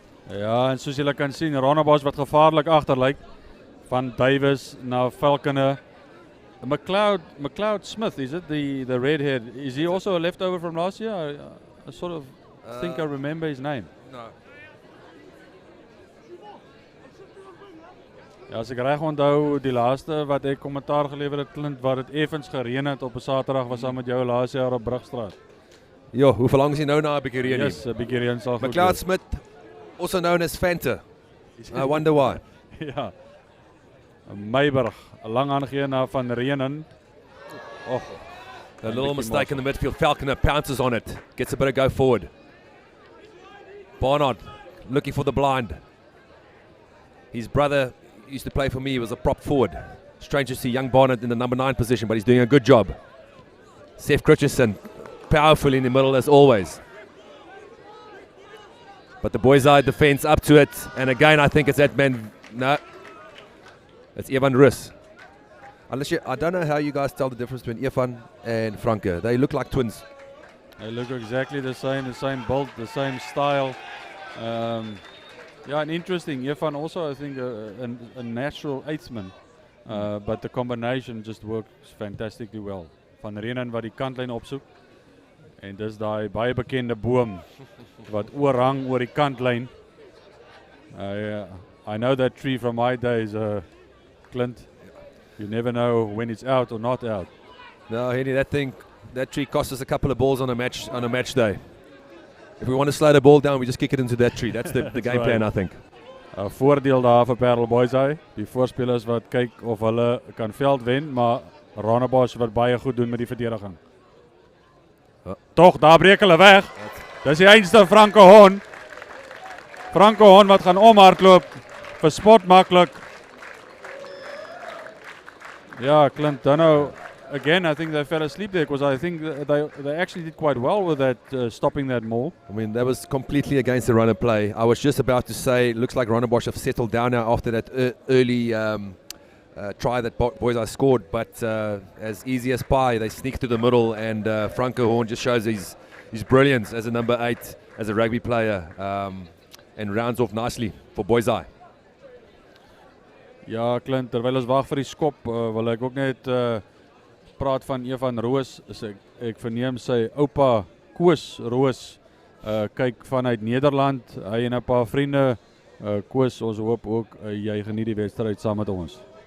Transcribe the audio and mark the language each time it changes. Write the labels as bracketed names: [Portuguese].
[Afrikaans] Ja, en soos julle kan sien, Rondebosch wat gevaarlik agterlyk. Van Davis na Falconer. [English] McLeod Smith, is it the redhead? Is he also a leftover from last year? I sort of think I remember his name. No. [Afrikaans] Ja, as ek reg onthou, die laaste wat ek kommentaar gelewer het, Clint, wat dit effens gereën het op 'n Saterdag was saam met jou laas jaar op Brugstraat. Ja, hoe lang is hy nou na 'n bietjie reën? Yes, 'n bietjie reën sal goed. [English] McLeod Smith, also known as Fanta. I wonder why. [Afrikaans] Ja. Meiburg, lang aangegee na van Reenen. [English] A little mistake in the midfield. Falconer pounces on it, gets a bit of go forward. Barnard looking for the blind. His brother used to play for me, he was a prop forward. Strange to see young Barnard in the number 9 position, but he's doing a good job. Seth Christensen, powerful in the middle as always. But the Boyza defense up to it, and again I think it's that man, no, it's Evan Rus. I don't know how you guys tell the difference between Evan and Franke. They look like twins. They look exactly the same build, the same style. Yeah, and interesting. Evan also, I think, a natural eighthman. But the combination just works fantastically well. Van Reenen wat die kantlyn opsoek. En dis daai baie bekende boom wat oorhang oor die kantlyn. I know that tree from my days, Clint. You never know when it's out or not out. No, Henny, that tree cost us a couple of balls on a match day. If we want to slow the ball down, we just kick it into that tree. That's the game right. plan, I think. [Afrikaans] Voordeel daar vir Paarl Boyza. Die voorspelers wat kyk of hulle kan veld wen, maar Rondebosch wat baie goed doen met die verdediging. Toch, daar breek hulle weg. Dis die einste Franke Hon. Franke Hon wat gaan omhardloop. Verspot maklik. Ja, Clint, dan nou, [English] again, I think they fell asleep there because I think they actually did quite well with that, stopping that maul. I mean, that was completely against the run and play. I was just about to say, looks like Rondebosch have settled down now after that early try that Boyza scored, but as easy as pie, they sneak to the middle, and Franke Horn just shows his brilliance as a number 8, as a rugby player, and rounds off nicely for Boyza. [Afrikaans] Ja, Clint, terwyl ons wag vir die skop, wil ek ook net praat van Evan Roos. Ek verneem sy oupa Koos Roos kyk vanuit Nederland. Hy en 'n paar vriende. Koos, ons hoop ook jy geniet die wedstryd saam met ons.